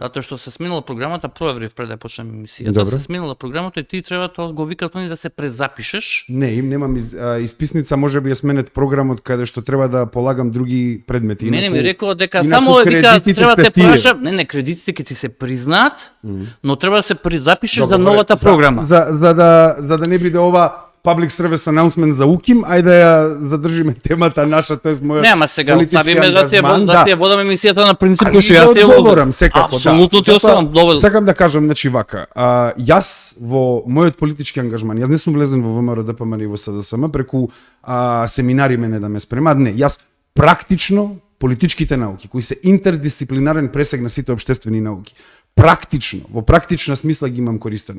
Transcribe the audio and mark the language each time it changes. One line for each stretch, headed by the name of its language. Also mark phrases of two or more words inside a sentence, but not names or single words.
Macedonian: Затоа што се сменила програмата, проверив пред да почнеме емисијата, се сменила програмата и ти треба тоа го викаат они да се презапишеш. Не, немам исписница, можеби ја сменет програмот каде што треба да полагам други предмети. Мене ми рекоа дека само вика треба да те праша, не, кредитите ќе ти се признаат, но треба да се презапишеш за новата програма. За да не биде ова
English: public service announcement
Macedonian: за УКИМ, ајде да ја задржиме темата наша, тоест мојот. Нема сега, оставиме да ти ја водам емисијата на принцип кој што ја ти одговорам секако. Апсолутно ти оставам доволен. Сакам да кажам, значи вака, јас во мојот политички ангажман, јас не сум влезен во ВМРО ДПМН и во СДСМ преку семинари мене да ме спремаат, не, јас практично политичките науки кои се интердисциплинарен пресек на сите општествени науки, практично, во практична смисла ги имам користено.